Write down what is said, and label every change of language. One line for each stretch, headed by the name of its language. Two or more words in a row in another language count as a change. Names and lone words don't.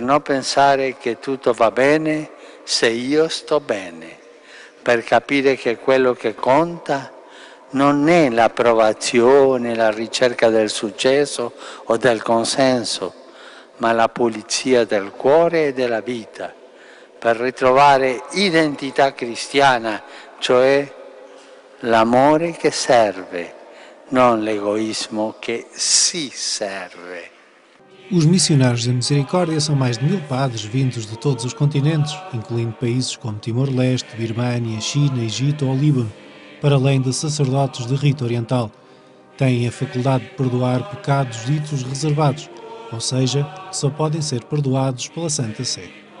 Italian: non pensare che tutto va bene se io sto bene, per capire che quello che conta non è l'approvazione, la ricerca del successo o del consenso, ma la pulizia del cuore e della vita, per ritrovare identità cristiana, cioè l'amore che serve, non l'egoismo che si serve.
Portuguese: Os missionários da Misericórdia são mais de 1000 padres vindos de todos os continentes, incluindo países como Timor-Leste, Birmânia, China, Egito ou Líbano, para além de sacerdotes de rito oriental. Têm a faculdade de perdoar pecados ditos reservados, ou seja, só podem ser perdoados pela Santa Sé.